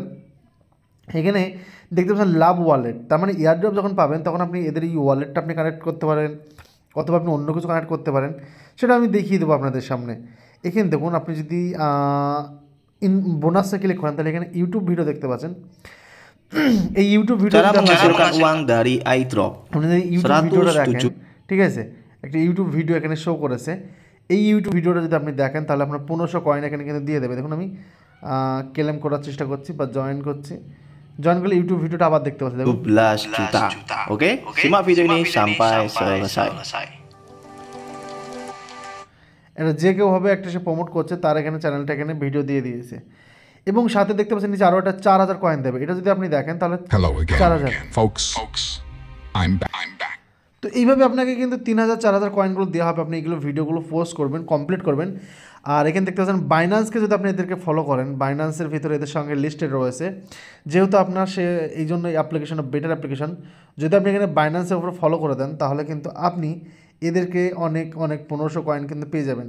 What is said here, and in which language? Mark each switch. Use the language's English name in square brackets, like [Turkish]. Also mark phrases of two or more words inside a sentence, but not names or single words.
[Bangla] এখানে দেখতে পাচ্ছেন লাভ ওয়ালেট, তার মানে এয়ারড্রপ যখন পাবেন তখন আপনি এদের এই ওয়ালেটটা আপনি কানেক্ট করতে পারেন, অথবা আপনি অন্য কিছু কানেক্ট করতে পারেন, সেটা আমি দেখিয়ে দেবো আপনাদের সামনে। এখানে দেখুন, আপনি যদি বোনাসে ক্লিক করেন তাহলে এখানে ইউটিউব ভিডিও দেখতে পাচ্ছেন। এই ইউটিউব ভিডিও [Indonesian] Cara menghasilkan uang dari iDrop [Bangla] আপনি যদি ইউটিউব ভিডিওটা দেখেন, 107. ঠিক আছে, একটা ইউটিউব ভিডিও এখানে শো করেছে। এই ইউটিউব ভিডিওটা যদি আপনি দেখেন তাহলে আপনার 1500 কয়েন এখানে কিন্তু দিয়ে দেবে। দেখুন আমি ক্লেম করার চেষ্টা করছি বা জয়েন করছি। জয়েন করলে ইউটিউব ভিডিওটা আবার দেখতে পাচ্ছি। দেখুন [Indonesian] 12 juta. Oke, simak video ini sampai selesai. [Bangla] এটা যে কেউ হবে একটা সে প্রমোট করছে, তার এখানে চ্যানেলটা এখানে ভিডিও দিয়ে দিয়েছে এবং সাথে দেখতে পাচ্ছেন নিচে আরও একটা 4000 কয়েন দেবে। এটা যদি আপনি দেখেন তাহলে 4000 [English] folks. I'm back. [Bangla] তো এইভাবে আপনাকে কিন্তু 3000 4000 কয়েনগুলো দেওয়া হবে। আপনি এগুলো ভিডিওগুলো পোস্ট করবেন, কমপ্লিট করবেন। আর এখানে দেখতে পাচ্ছেন বাইন্যান্সকে যদি আপনি এদেরকে ফলো করেন, বাইন্যান্সের ভিতরে এদের সঙ্গে লিস্টেড রয়েছে। যেহেতু আপনার এই জন্য এই অ্যাপ্লিকেশন বেটার অ্যাপ্লিকেশন, যদি আপনি এখানে বাইন্যান্সের উপরে ফলো করে দেন তাহলে কিন্তু আপনি এদেরকে অনেক 1500 কয়েন কিন্তু পেয়ে যাবেন।